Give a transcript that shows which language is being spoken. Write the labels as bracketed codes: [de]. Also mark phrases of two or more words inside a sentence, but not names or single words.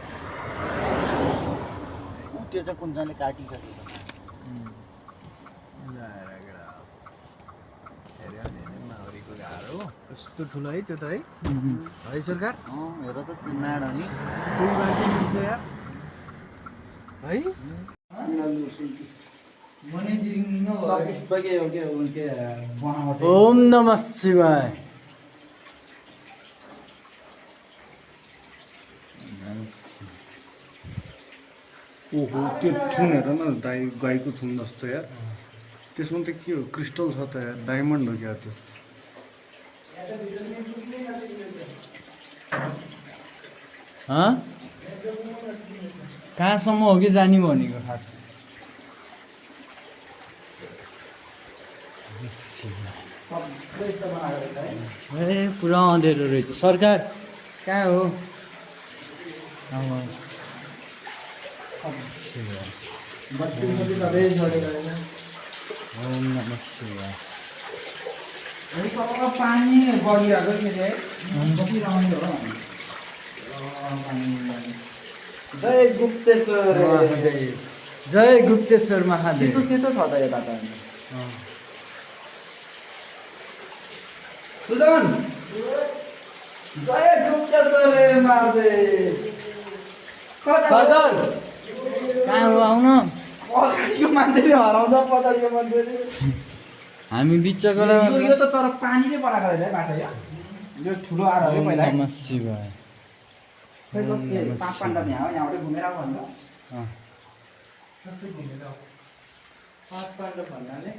[ne] त्यो चाहिँ कुनचाले काटिसकेको कस्तो ठुलो है त्यो त है सरकार हेर त नाड नि [sa] ओम नमः शिवाय [ne] ओहो त्यो थुन हेर न गाईको थुन जस्तो यार त्यसमा त के हो क्रिस्टल छ त यार डायमन्ड हो क्या त्यो कहाँसम्म हो कि जाने भनेको खास ए पुरा अँधेरो रहेछ सरकार कहाँ हो [sa] ओम नमः शिवाय [ne] पानी बगिरहेको थियो जय गुप्तेश्वर जय गुप्तेश्वर महादेव सेतो छ त यता त सुजन जय गुप्तेश्वर महादेव सरदार कहाँ हो आउन पछाडिको मान्छेले हराउँदा पछाडिको मान्छेले हामी बिचको यो त तर पानीले बनाएको रहेछ है बाटो यो ठुलो आएर हो पहिला [sa] नमः शिवाय [ne] पाँच पाण्डव यहाँ हो यहाँबाट घुमेर आएको भन्दा पाँच पाण्डव भन्नाले